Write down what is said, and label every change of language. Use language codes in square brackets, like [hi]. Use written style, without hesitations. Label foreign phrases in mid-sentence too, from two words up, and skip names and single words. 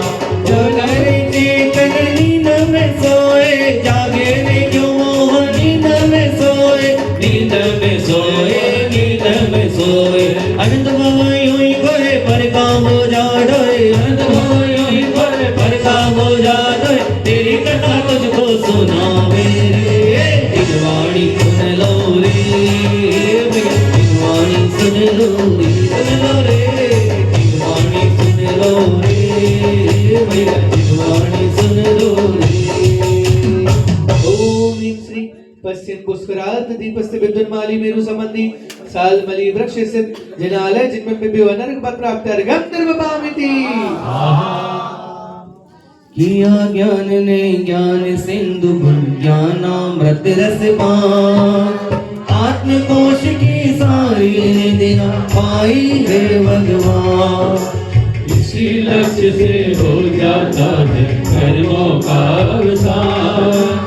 [hi] चेतन नींद में सोए जागे रे क्यों मोह नींद में सोए नींद में सोए नींद में सोए अनंत भवई हुई गोरे पर काम हो जा डोए अनंत भवई हुई गोरे पर काम हो जा डोए तेरी कथा तुझको सुनावे रे दिलवाणी सुन लो रे दिलवाणी सुन लो रे दिलवाणी सुन लो रे भैया दिलवाणी सुन लो रे। [sa] ओम ह्रीं श्री पश्चिम पुष्करार्ध दीपस्य विद्युन्माली मेरु संबंधी सालमली वृक्ष स्थित जिनालय जिन्मेभ्यो अनर्घ पद प्राप्त अर्घ्यं निर्वपामिति। [hi] किया ज्ञान ने ज्ञान सिंधु ज्ञानामृत रस पान आत्मकोश की सारी निधियां पाई है भगवान। इसी लक्ष्य से हो जाता है कर्मों का अवसान।